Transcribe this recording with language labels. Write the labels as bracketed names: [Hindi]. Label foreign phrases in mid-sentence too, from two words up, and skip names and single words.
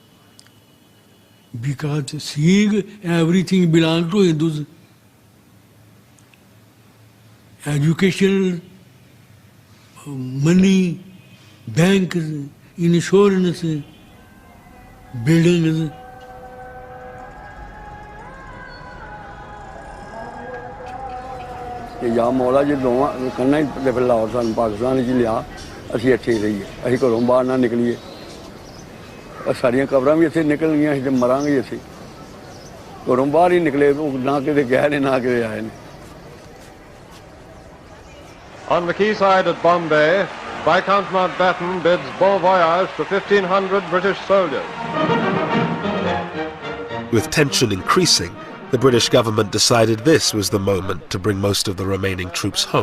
[English] Because seeing everything belongs to Hindus, education, money, banks, insurance, buildings. [Punjabi] ਯਾ ਮੌਲਾ ਜੀ ਦੋਵਾਂ ਕੰਨਾਂ ਹੀ ਤੇ ਫਿਰ ਲਾਹੌਰ ਸਨ ਪਾਕਿਸਤਾਨ ਚ ਲਿਆ ਅਸੀਂ ਇੱਥੇ ਹੀ ਰਹੀਏ ਅਸੀਂ ਘਰੋਂ ਬਾਹਰ ਨਾ ਨਿਕਲੀਏ ਸਾਰੀਆਂ ਕਬਰਾਂ ਭੀ ਇੱਥੇ ਨਿਕਲ ਗਈਆਂ ਅਸੀਂ ਤੇ ਮਰਾਂਗੇ ਇੱਥੇ ਘਰੋਂ ਬਾਹਰ ਹੀ ਨਿਕਲੇ ਨਾ ਕਿਤੇ ਗਏ ਨੇ ਨਾ ਕਿਤੇ ਆਏ ਨੇ. [English] On the quayside at Bombay, Viscount Mountbatten bids bon voyage to 1,500 British soldiers. With tension increasing, the British government decided this was the moment to bring most of the remaining troops home.